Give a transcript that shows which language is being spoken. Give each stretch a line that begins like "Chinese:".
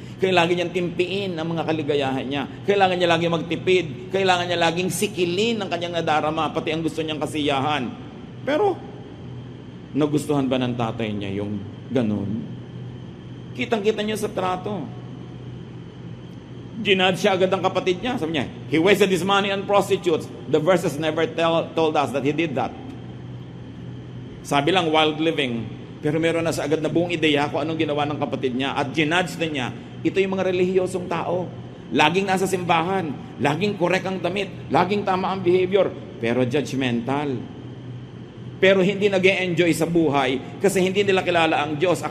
Filipino: Kailangan niyang timpiin ang mga kaligayahan niya. Kailangan niya laging magtipid. Kailangan niya laging sikilin ang kanyang nadarama, pati ang gusto niyang kasiyahan. Pero, Nagustuhan ba ng tatay niya yung ganun? Kitang-kita niya sa trato. Ginad siya agad ang kapatid niya. Sabi niya,
English: he wasted his money on prostitutes. The verses never told us that he did that.
Filipino: Sabi lang, wild living. Pero meron na sa agad na buong ideya kung anong ginawa ng kapatid niya. At ginudge na niya, ito yung mga relihiyosong tao. Laging nasa simbahan. Laging correct ang damit. Laging tama ang behavior. Pero judgmental. Pero hindi nag-e-enjoy sa buhay kasi hindi nila kilala ang Diyos.